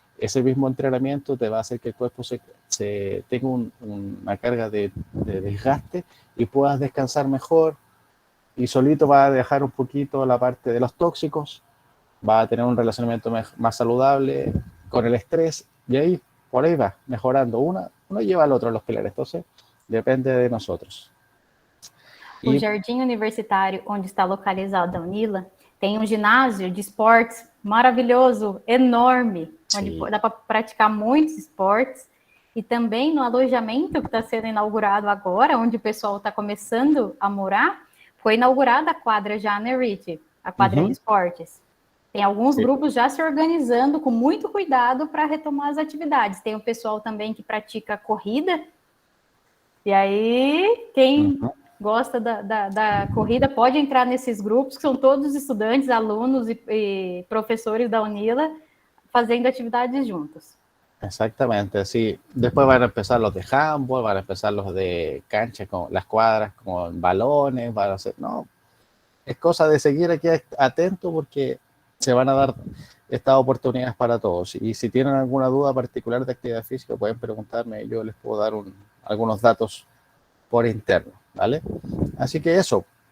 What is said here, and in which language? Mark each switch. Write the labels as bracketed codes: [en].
[es] Ese mismo entrenamiento te va a hacer que el cuerpo tenga una carga de desgaste y puedas descansar mejor, y solito va a dejar un poquito la parte de los tóxicos, va a tener un relacionamiento más saludable con el estrés, y ahí, por ahí va, mejorando. Uno lleva al otro a los pilares, entonces depende de nosotros. [pt] O Jardim Universitário, onde está localizada a UNILA, tem um ginásio de esportes maravilhoso, enorme, onde dá para praticar muitos esportes. E também no alojamento que está sendo inaugurado agora, onde o pessoal está começando a morar, foi inaugurada a quadra Jana Reed, a quadra de esportes. Tem alguns grupos já se organizando com muito cuidado para retomar as atividades. Tem o pessoal também que pratica corrida. E aí, quem gosta da corrida pode entrar nesses grupos, que são todos estudantes, alunos e professores da UNILA, fazendo atividades juntos. [es] Exactamente, sí. Después van a empezar los de handball, van a empezar los de cancha con las cuadras con balones, van a hacer, no, es cosa de seguir aquí atento porque se van a dar estas oportunidades para todos. Y si tienen alguna duda particular de actividad física, pueden preguntarme, yo les puedo dar algunos datos por interno, ¿vale? Así que eso.